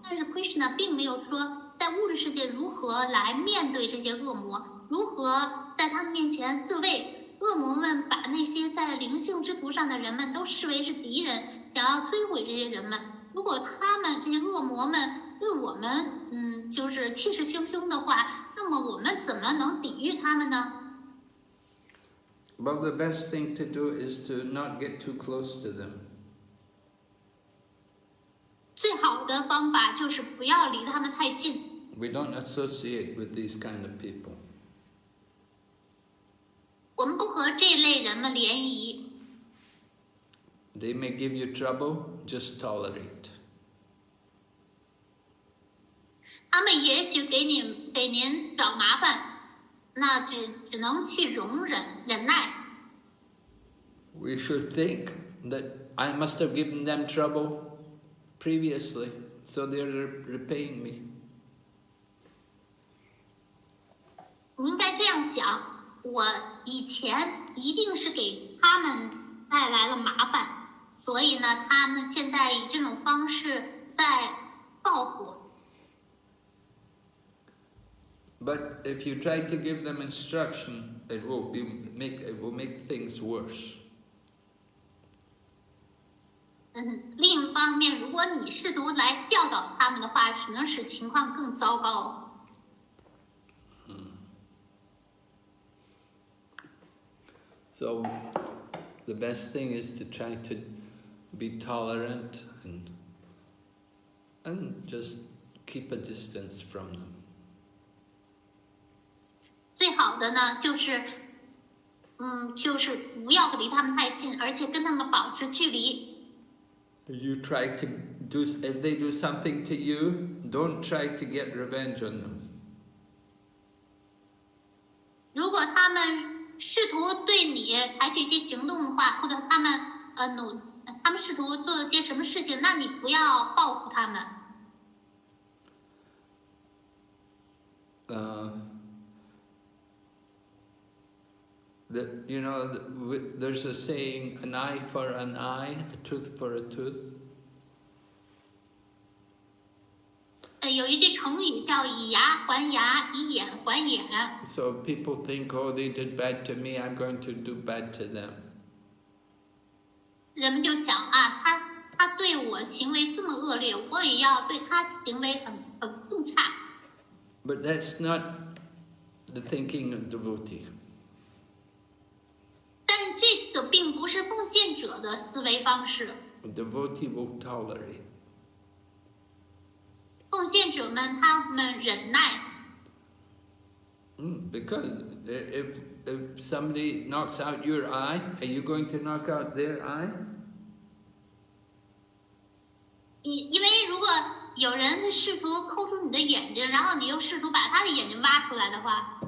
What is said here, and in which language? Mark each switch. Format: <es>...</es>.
<zh>但是 Krishna 并没有说在物质世界如何来面对这些恶魔，如何在他们面前自卫。恶魔们把那些在灵性之途上的人们都视为是敌人，想要摧毁这些人们。如果他们这些恶魔们对我们就是气势汹汹的话，那么我们怎么能抵御他们呢？</zh> <en>Well, the best thing to do is to not get too close to them.</en> <zh>最好的方法就是不要离他们太近。</zh> <en>We don't associate with these kind of people.</en> <zh>我们不和这类人们联谊。</zh> <en>They may give you trouble, just tolerate.</en> <zh>他们也许给您找麻烦，那只能去容忍忍耐。</zh> <en>We should think that I must have given them trouble previously, so they're repaying me.</en> <zh>你应该这样想。我以前一定是给他们带来了麻烦，所以呢，他们现在以这种方式在报复我。</zh> <en>But if you try to give them instruction, it will make things worse.</en> <zh>另一方面，如果你试图来教导他们的话，只能使情况更糟糕。</zh> <en>So the best thing is to try to be tolerant and just keep a distance from them.</en> <zh>最好的呢，就是不要离他们太近，而且跟他们保持距离。</zh> <en>You try to if they do something to you, don't try to get revenge on them.</en> <zh>如果他们试图对你采取一些行动的话，或者他们试图做些什么事情，那你不要报复他们。</zh> <en>There's a saying, an eye for an eye, a tooth for a tooth.</en> <zh>有一句成语叫以牙还牙，以眼还眼。</zh> <en>So people think, oh, they did bad to me, I'm going to do bad to them.</en> <zh>人们就想啊，他对我行为这么恶劣，我也要对他行为更差。</zh> <en>But that's not the thinking of devotee.</en> <zh>但这个并不是奉献者的思维方式。</zh> <en>A devotee will tolerate.</en> <zh>奉献者们他们忍耐。</zh> <en>Because if somebody knocks out your eye, are you going to knock out their eye?</en> <zh>因为如果有人试图抠出你的眼睛，然后你又试图把他的眼睛挖出来的话，</zh>